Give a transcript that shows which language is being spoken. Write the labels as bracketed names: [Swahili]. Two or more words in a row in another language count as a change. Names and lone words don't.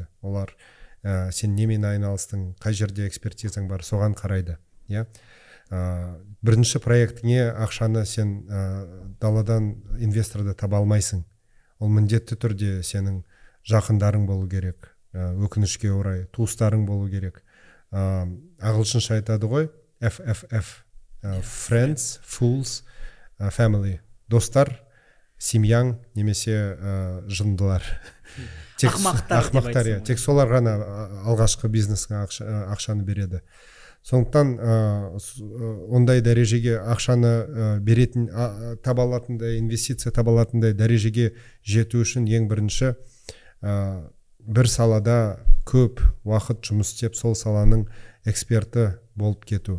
[Kazakh] Олар сен немен айналыстың, қай жерде экспертизаң бар, соған қарайды. Бірінші проектіңе ақшаны сен даладан инвесторды таба алмайсың. Ол міндетті түрде сенің жақындарың болу керек, өкінішке орай туыстарың болу керек. Ағылшынша айтады ғой, [English] FFF, friends, fools, family. [Kazakh] Достар, семьяң немесе жындылар. Ақмақтар, тек солар ғана алғашқы бизнеске ақшаны береді. Сондықтан ондай дәрежеге ақшаны беретін, таба алатындай, инвестиция таба алатындай дәрежеге жету үшін ең бірінші бір салада көп уақыт жұмыс істеп, сол саланың эксперті болып кету.